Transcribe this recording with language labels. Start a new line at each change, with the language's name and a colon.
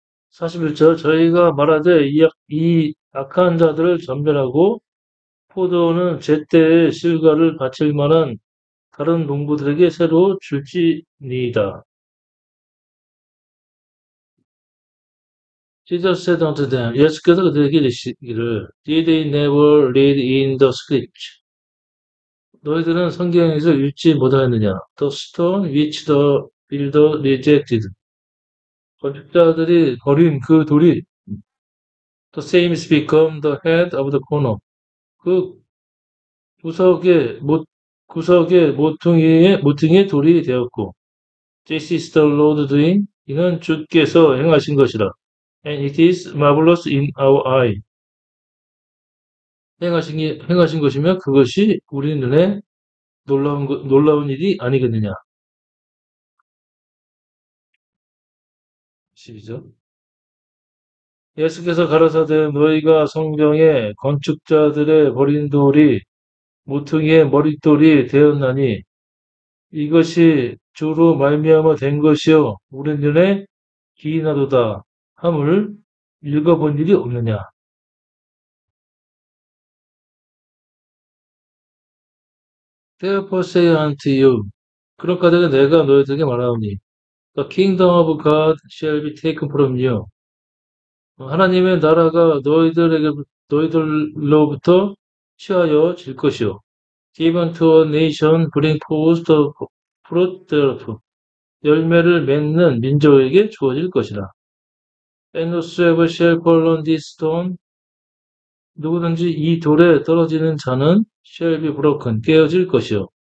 Korean: 41절. 저희가 말하되 이 악한 자들을 전멸하고 포도는 제때에 실과를 바칠 만한 다른 농부들에게 새로 줄지니이다.
English: Jesus said unto them,
Korean: 예수께서 그들에게 이르시기를,
English: Did they never read in the scripture?
Korean: 너희들은 성경에서 읽지 못하였느냐?
English: The stone which the builder rejected.
Korean: 건축자들이 버린 그 돌이
English: the same is become the head of the corner.
Korean: 그 구석의 모퉁이의 돌이 되었고,
English: This is the Lord doing.
Korean: 이는 주께서 행하신 것이라.
English: And it is marvelous in our eye.
Korean: 행하신 것이며 그것이 우리 눈에 놀라운 일이 아니겠느냐. 12절. 예수께서 가라사대 너희가 성경에 건축자들의 버린 돌이 모퉁이의 머릿돌이 되었나니 이것이 주로 말미암아 된 것이요 우리 눈에 기이나도다 함을 읽어본 일이 없느냐.
English: Therefore say unto you,
Korean: 그런 까닭에 내가 너희들에게 말하오니,
English: The kingdom of God shall be taken from you.
Korean: 하나님의 나라가 너희들로부터 취하여질 것이요.
English: Given to a nation, bring forth the fruit thereof.
Korean: 열매를 맺는 민족에게 주어질 것이라.
English: And whosoever shall fall on this stone,
Korean: 누구든지 이 돌에 떨어지는 자는
English: shall be broken,
Korean: 깨어질 것이요.